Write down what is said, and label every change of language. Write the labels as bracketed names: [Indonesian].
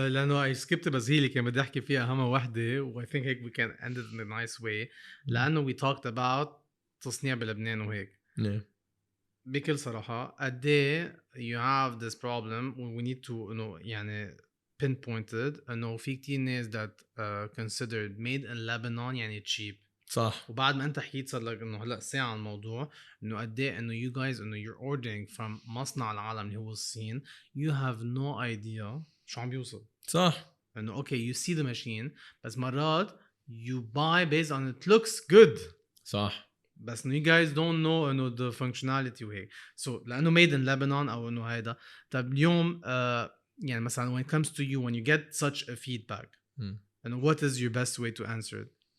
[English] لأنه I skipped [Arabic] بس هي اللي كان بدي أحكي فيها أهم وحدة [English] و I think هيك we can end it in a nice way. [Arabic] لأنه [English] we talked about [Arabic] تصنيع بلبنان وهيك. [English] Yeah. [Arabic] بكل صراحة قد إيه [English] you have this problem we need to إنه يعني pinpointed [Arabic] إنه في كتير ناس [English] that considered made in Lebanon يعني cheap. [Arabic] صح. وبعد ما أنت حكيت صار لك إنه هلأ ساعة عن الموضوع إنه قد إيه إنه [English] you guys [Arabic] إنه [English] you're ordering from [Arabic] مصنع العالم اللي هو الصين [English] you have no idea [Arabic] شو عم بيوصل. صح. [English] إنه okay you see the machine بس مرات you buy based on it looks good. [Arabic] صح. [English] بس you guys don't know إنه the functionality وهيك. So لأنه made in Lebanon [Arabic] أو إنه هيدا. [English] طب اليوم يعني مثلا when it comes to you when you get such a feedback and what is your best way to answer it?